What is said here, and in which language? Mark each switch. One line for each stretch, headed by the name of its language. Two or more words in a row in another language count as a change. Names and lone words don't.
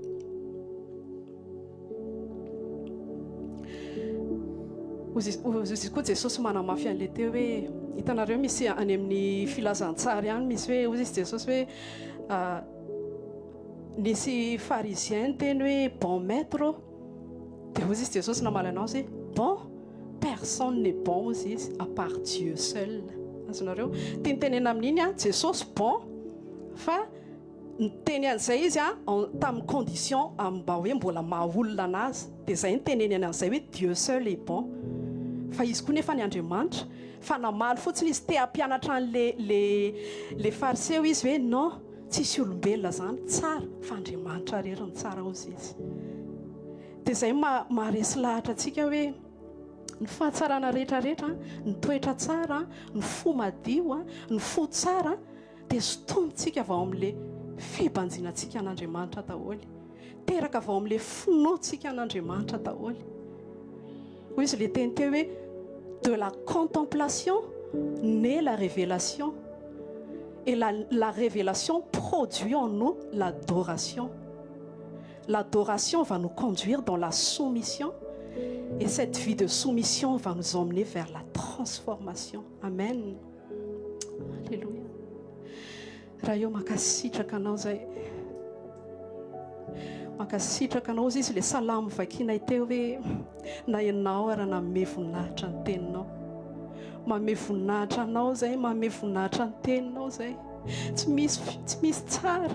Malagasy: Ozy koa Jesosy manamafy an'ilay teo hoe, hitanareo misy any amin'ny filazantsara ihany misy hoe, ozy izy Jesosy hoe nisy pharisien teny hoe
French: bon maître,
Malagasy: dia ozy izy Jesosy namaly anazy hoe
French: bon, personne n'est bon
Malagasy: ozy izy
French: à part Dieu seul.
Malagasy: Azonareo tenenena amin'iny Jesosy bon, fa niteny an'izay izy tamin'ny condition mba hoe mbola mahaolona anazy, dia izay niteneny an'izay hoe
French: Dieu seul est bon.
Malagasy: Fa izy koa nefa ny Andriamanitra fa namaly fotsiny izy te hampianatra le fariseo izy hoe non, tsisy olombelona zany tsara fa Andriamanitra rery ny tsara ozy izy. Dia izay maharesy lahatra antsika hoe ny fahatsarana rehetrarehetra, ny toetra tsara, ny fo madio, ny fo tsara dia sotomintsika avao amin'ilay fibanjinantsika an'Andriamanitra daholo, teraka avao amin'ilay finoantsika an'Andriamanitra daholo.
French: Hoy izy le teny teo hoe de la contemplation naît la révélation, et la révélation produit en nous l'adoration. L'adoration va nous conduire dans la soumission, et cette vie de soumission va nous emmener vers la transformation. Amen. Alléluia.
Malagasy: Raha eo mankasitraka anao zay, mankasitraka anao izy le salamo vakianay teo hoe na ianao ary nanome voninahitra ny teninao, manome voninahitra anao zay, manome voninahitra ny teninao zay, tsy misy tsara.